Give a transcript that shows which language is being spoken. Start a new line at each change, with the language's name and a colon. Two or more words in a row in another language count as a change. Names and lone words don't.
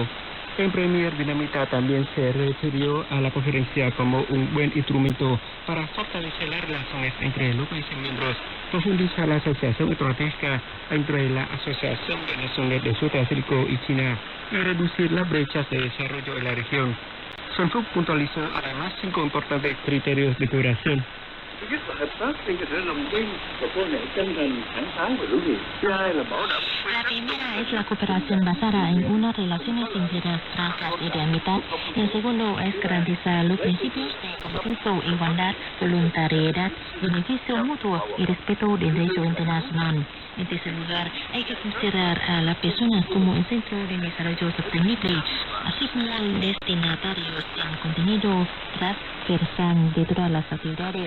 Spanish: El premier vietnamita también se refirió a la conferencia como un buen instrumento para fortalecer las relaciones entre los países miembros, profundizar la asociación estratégica entre la Asociación de Naciones del Sudpacífico y China y reducir las brechas de desarrollo en la región. Xuân Phúc puntualizó además 5 importantes criterios de cooperación.
Vietnamese: Thứ nhất là hợp tác trên cơ sở lòng tin và quan hệ chân thành, thẳng thắn và hữu nghị. Thứ hai là bảo đảm.
Spanish: La primera es la cooperación basada en unas relaciones sinceras, francas y de amistad. El segundo es garantizar los principios de compromiso, igualdad, voluntariedad, beneficio mutuo y respeto del derecho internacional. En tercer lugar, hay que considerar a las personas como el centro del desarrollo sostenible, así como destinatarios del contenido transversal de todas las actividades.